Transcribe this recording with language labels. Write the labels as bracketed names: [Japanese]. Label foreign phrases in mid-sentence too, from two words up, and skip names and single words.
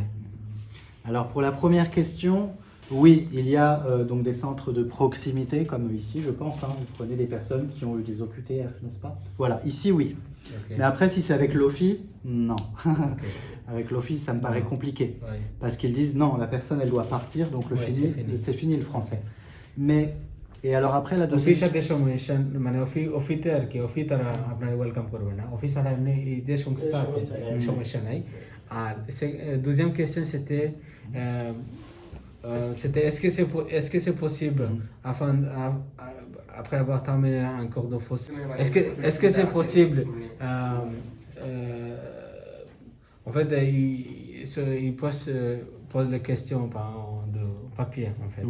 [French] Alors pour la première question, oui, il y a donc des centres de proximité comme ici, je pense. Hein, vous prenez des personnes qui ont eu des OQTF, n'est-ce pas? Voilà, ici oui. [English] Okay. [French] Mais après, si c'est avec l'OFI, non. [English] Okay. [French] Avec l'OFI, ça me paraît compliqué. Oui. Parce qu'ils disent non, la personne elle doit partir, donc c'est fini le français. Mais, et alors après la deuxième. [Bangla] অফিস সাথে সমস্যা মানে অফিসে আর কি অফিস তারা আপনার ওয়েলকাম করবে না অফিস আর এমনি এই যে সংস্থা আছে সমস্যা নাই আর [French] deuxième question c'était est-ce que c'est possible après avoir terminé un cours de français est-ce que c'est possible en fait il pose la question de papier en fait.